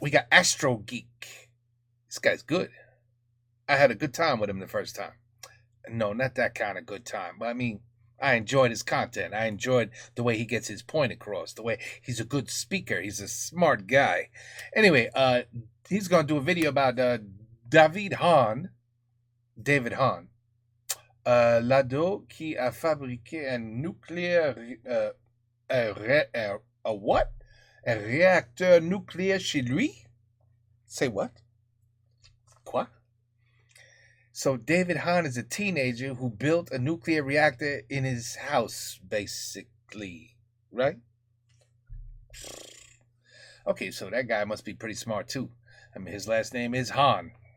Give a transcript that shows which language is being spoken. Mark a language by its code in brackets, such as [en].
[en] We got Astro Geek. This guy's good. I had a good time with him the first time. No, not that kind of good time. But I mean, I enjoyed his content. I enjoyed the way he gets his point across. The way he's a good speaker. He's a smart guy. Anyway, he's going to do a video about David Hahn. [fr] L'ado qui a fabriqué un nucléaire... [en] a what? [fr] Un réacteur nucléaire chez lui? [en] Say what? Quoi? So David Hahn is a teenager who built a nuclear reactor in his house, basically, right? Okay, so that guy must be pretty smart too. I mean, his last name is Hahn.